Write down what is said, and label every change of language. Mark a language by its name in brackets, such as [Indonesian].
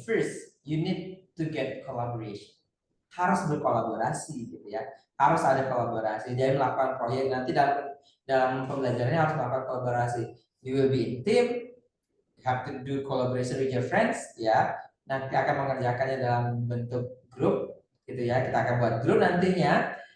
[English] First, you need to get collaboration. [Indonesian] Harus berkolaborasi gitu ya. Harus ada kolaborasi. Jadi melakukan proyek nanti dalam pembelajarannya harus melakukan kolaborasi. [English] You will be in team. You have to do collaboration with your friends, ya. [Indonesian] Nanti akan mengerjakannya dalam bentuk grup gitu ya, kita akan buat grup nantinya.